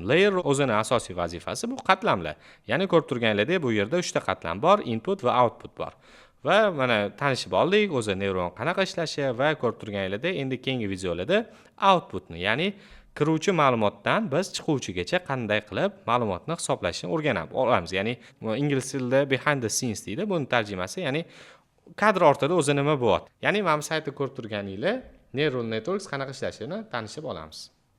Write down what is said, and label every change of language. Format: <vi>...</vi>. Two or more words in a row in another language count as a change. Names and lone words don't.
<uz>Layer o'zining asosiy vazifasi bu qatlamlar. Ya'ni ko'rib turganlaringdek, bu yerda 3 ta qatlam bor, input va output bor. Va mana tanishib oldik, o'zi neyron qanaqa ishlashi va ko'rib turganlaringdek, endi keyingi videolarda outputni, ya'ni kiruvchi ma'lumotdan biz chiquvchigacha qanday qilib ma'lumotni hisoblashni o'rganib olamiz. Ya'ni ingliz tilida</uz> <en>behind the scenes</en> <uz>deydi. Buni tarjimasi, ya'ni kadr ortida o'zi nima bo'lyapti. Ya'ni mana bu saytda ko'rib turganinglar</uz> <en>Neural Networks</en> <uz>qanaqa ishlashini tanishib olamiz.</uz>